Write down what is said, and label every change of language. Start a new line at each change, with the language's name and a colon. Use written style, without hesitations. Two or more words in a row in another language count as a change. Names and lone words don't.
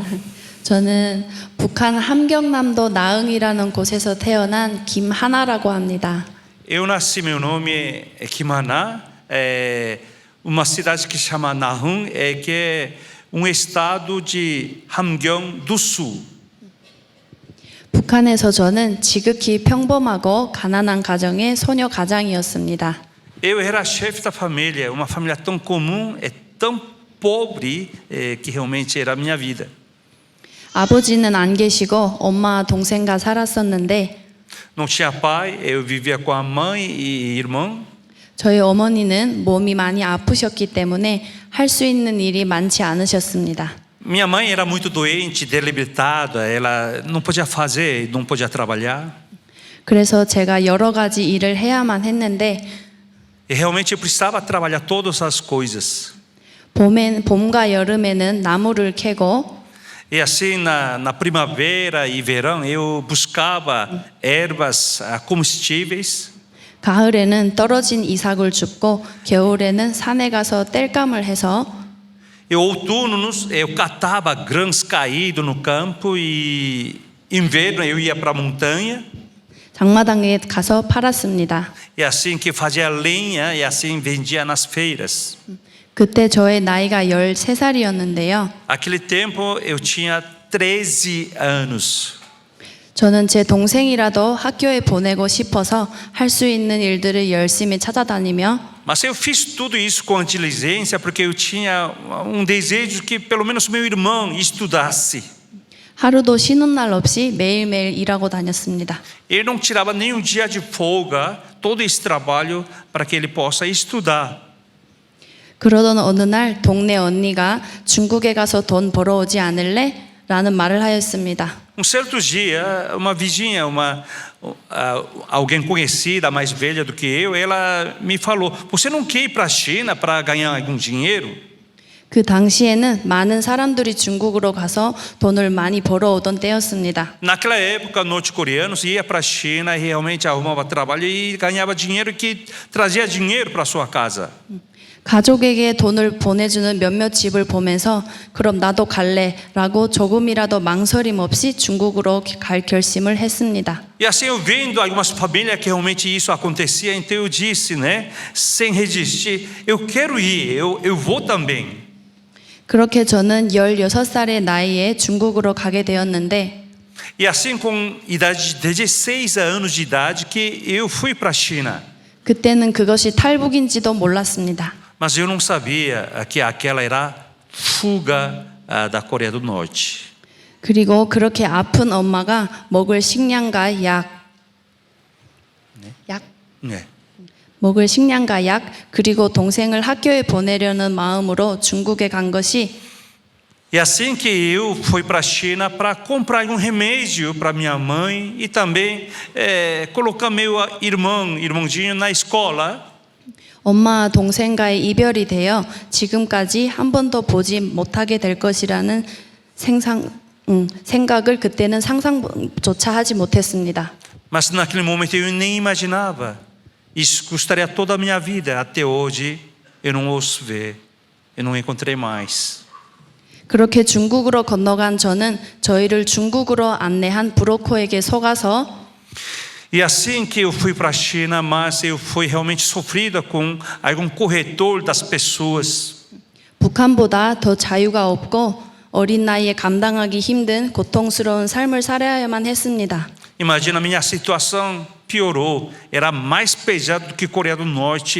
Korean: 저는 북한 함경남도 나흥이라는 곳에서 태어난 김하나라고 합니다.
Portuguese: Eu nasci, meu nome é Kimana, uma cidade que chama Nahum, que é estado de Hamgyong do Sul.
Korean: 북한에서 저는 지극히 평범하고 가난한 가정의 소녀 가장이었습니다.
Portuguese: Eu era chefe da família, uma família tão comum, tão pobre, que realmente era a minha vida.
Korean: 아버지는 안 계시고 엄마 동생과 살았었는데
Portuguese: Não tinha pai, eu vivia com a mãe e irmão.
Korean: 저희 어머니는 몸이 많이 아프셨기 때문에 할 수 있는 일이 많지 않으셨습니다.
Portuguese: Minha mãe era muito doente, debilitada, ela não podia fazer, não podia trabalhar.
Korean: 그래서 제가 여러 가지 일을 해야만 했는데
Portuguese: E realmente eu precisava trabalhar todas as coisas.
Korean: 봄과 여름에는 나무를 캐고
Portuguese: E assim na primavera e verão eu buscava ervas comestíveis.
Korean: 가을에는 떨어진 이삭을 줍고 겨울에는 산에 가서 땔감을 해서
Portuguese: E outono eu catava grãos caídos no campo e inverno eu ia para a montanha.
Korean: 장마당에 가서 팔았습니다.
Portuguese: E assim que fazia lenha e assim vendia nas feiras.
Korean: 그때 저의 나이가 13살이었는데요.
Portuguese: Aquele tempo eu tinha 13 anos.
Korean: 저는 제 동생이라도 학교에 보내고 싶어서 할 수 있는 일들을 열심히 찾아다니며
Portuguese: Mas eu fiz tudo isso com diligência porque eu tinha desejo que pelo menos meu irmão estudasse.
Korean: 하루도 쉬는 날 없이 매일매일 일하고 다녔습니다.
Portuguese: Ele não tirava nenhum dia de folga, todo esse trabalho para que ele possa estudar.
Korean: 그러던 어느 날 동네 언니가 중국에 가서 돈 벌어오지 않을래? 라는 말을 하였습니다.
Portuguese: Certo dia, uma vizinha, alguém conhecida, mais velha do que eu, ela me falou: você não quer ir para a China para ganhar algum dinheiro?
Korean: 그 당시에는 많은 사람들이 중국으로 가서 돈을 많이 벌어오던 때였습니다.
Portuguese: Naquela época, norte-coreanos ia para a China e realmente arrumava trabalho e ganhava dinheiro que trazia dinheiro para sua casa.
Korean: 가족에게 돈을 보내주는 몇몇 집을 보면서 그럼 나도 갈래라고 조금이라도 망설임 없이 중국으로 갈 결심을 했습니다.
Portuguese: E assim eu vendo algumas famílias que realmente isso acontecia, então eu disse, né, sem resistir, eu quero ir, eu vou também.
Korean: 그렇게 저는 16살의 나이에 중국으로 가게 되었는데
Portuguese: E assim com idade de 16 anos de idade que eu fui para a China.
Korean: 그때는 그것이 탈북인지도 몰랐습니다.
Portuguese: Mas eu não sabia que aquela era fuga da Coreia do Norte.
Korean: 그리고 그렇게 아픈 엄마가 먹을 식량과
Portuguese: É.
Korean: 먹을 식량과 약 그리고 동생을 학교에 보내려는 마음으로 중국에 간 것이
Portuguese: E assim que eu fui para a China para comprar um remédio para minha mãe e também colocar meu irmãozinho na escola.
Korean: 엄마와 동생과의 이별이 되어 지금까지 한 번도 보지 못하게 될 것이라는 생각을 그때는 상상조차 하지 못했습니다.
Portuguese: Mas naquele momento eu nem imaginava. Isso custaria toda a minha vida. Até hoje eu não ouço ver. Eu não encontrei mais.
Korean: 그렇게 중국으로 건너간 저는 저희를 중국으로 안내한 브로커에게 속아서
Portuguese: E assim que eu fui para a China, mas eu fui realmente sofrida com algum corretor das pessoas.
Korean: 북한보다 더 자유가 없고 어린 나이에 감당하기 힘든 고통스러운 삶을 살아야만 했습니다.
Portuguese: Imagina, a minha situação piorou. Era mais pesado do que Coreia do Norte.